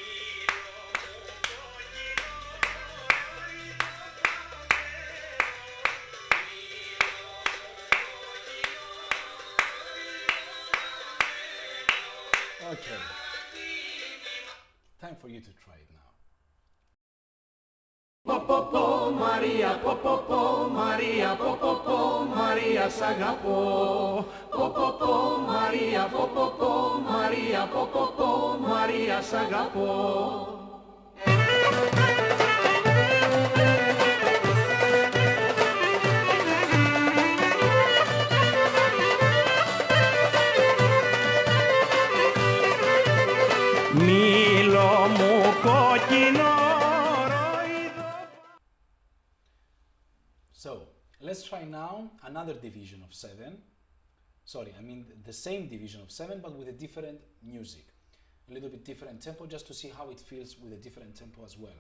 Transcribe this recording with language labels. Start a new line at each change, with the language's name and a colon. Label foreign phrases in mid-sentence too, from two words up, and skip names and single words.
English: Okay, time for you to try it now.
Greek: Popopo, Maria, popopo, Maria, popopo, Maria, s'agapò. Popopo, Maria, popopo, Maria, popopo, Maria, s'agapò. Μήλο μου κόκκινο.
English: So, let's try now another division of 7. Sorry, I mean the same division of 7 but with a different music. A little bit different tempo just to see how it feels with a different tempo as well.